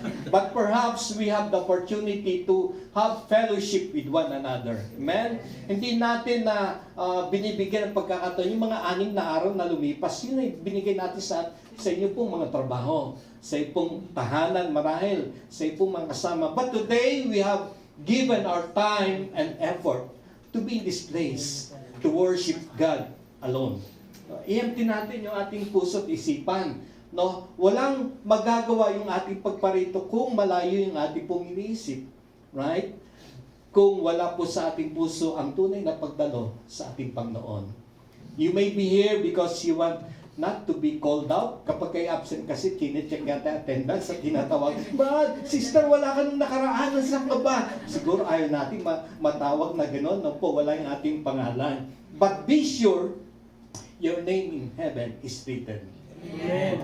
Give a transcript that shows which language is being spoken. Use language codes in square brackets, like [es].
[en] But perhaps we have the opportunity to have fellowship with one another. Amen? [tl] Hindi natin na binibigyan ng pagkakataon. Yung mga 6 na araw na lumipas, yun ay binigay natin sa inyo pong mga trabaho, sa inyo pong tahanan marahil, sa inyo pong mga kasama. [en] But today, we have given our time and effort to be in this place, to worship God alone. [tl] I-empty natin yung ating puso at isipan. No? Walang magagawa yung ating pagparito kung malayo yung ating pong iniisip. Right? Kung wala po sa ating puso ang tunay na pagdalo sa ating Panginoon. [en] You may be here because you want not to be called out. [tl] Kapag kayo absent kasi, kine-check yata attendance at tinatawag, Brad, sister, wala ka nung nakaraan, saan ka ba? Siguro ayaw natin matawag na gano'n, no po, wala yung ating pangalan. [en] But be sure, your name in heaven is written. Amen.